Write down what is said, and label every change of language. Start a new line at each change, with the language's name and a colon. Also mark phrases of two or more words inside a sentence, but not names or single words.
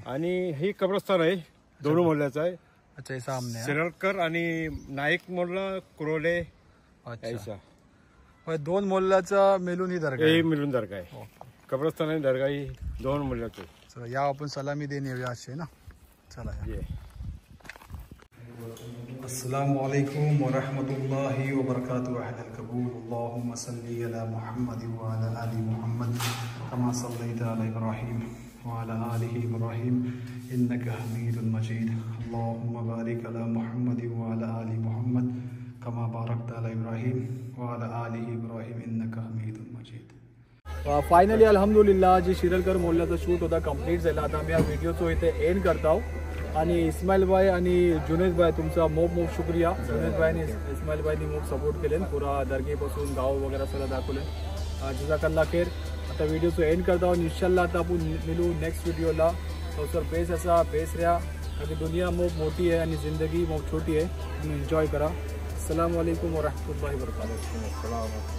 Marathi: आणि ही कब्रस्तान आहे, दोन मोहल्ल्याचं आहे. अच्छा, हे सामने शिरलकर आणि नाईक मोहल्ला कुरोले. अच्छा, दोन मोहल्ल्याचा मिळून ही दर्गा हे मिळून दर्गा आहे. कब्रस्तान आणि दर्गा ही दोन मोहल्ल्याचे. चला या आपण सलामी देऊन येऊया असे ना. चला या.
Arabic: السلام عليكم ورحمة الله وبركاته. أهل القبور. اللهم صل على محمد وعلى آل محمد كما صليت على إبراهيم وعلى آل إبراهيم إنك حميد مجيد. اللهم بارك على محمد وعلى آل محمد كما باركت على إبراهيم وعلى آل إبراهيم إنك حميد مجيد.
Marathi: फायनली अल्हम्दुलिल्लाह जी शिरलकर मोहल्ल्याचा शूट होता कंप्लीट झाला. आता आम्ही या व्हिडिओचो इथे एंड करतो. आणि इस्माईल भाई आणि जुनेद भाई तुमचा मोप शुक्रिया. जुनेद भाई आणि इस्माईल भाईनी मोप सपोर्ट केले, पुरा दर्गेपासून गाव वगैरे सगळं दाखवले.
Arabic: جزاك الله خير.
Marathi: आता व्हिडिओचं एंड करता इन्शाल्लाह. आता आपण मिळू
English: next video.
Marathi: सर बेस असा बेस रहा, कारण दुनिया मोप मोठी आहे आणि जिंदगी मोप छोटी आहे. तुम्ही एन्जॉय करा.
Arabic: السلام عليكم ورحمة الله وبركاته.